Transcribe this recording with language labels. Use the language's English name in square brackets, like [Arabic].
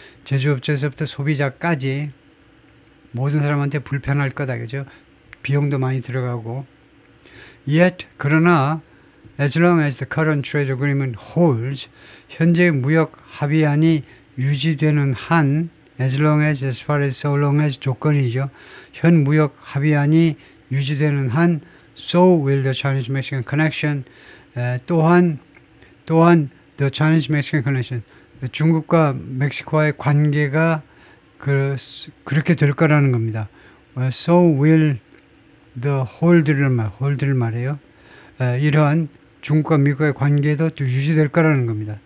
[Korean] 제조업체에서부터 소비자까지 모든 사람한테 불편할 거다. 그죠? 비용도 많이 들어가고. [English] Yet, [Korean] 그러나 [English] as long as the current trade agreement holds, [Korean] 현재의 무역 합의안이 유지되는 한, [English] as long as far as so long as [Korean] 조건이죠. 현 무역 합의안이 유지되는 한, [English] so will the Chinese-Mexican connection. [Korean] 또한 [English] the Chinese-Mexican connection. [Korean] 중국과 멕시코와의 관계가 그렇게 될 거라는 겁니다. [English] So will the hold를 [Korean] 말해요. 이러한 중국과 미국의 관계도 또 유지될 거라는 겁니다.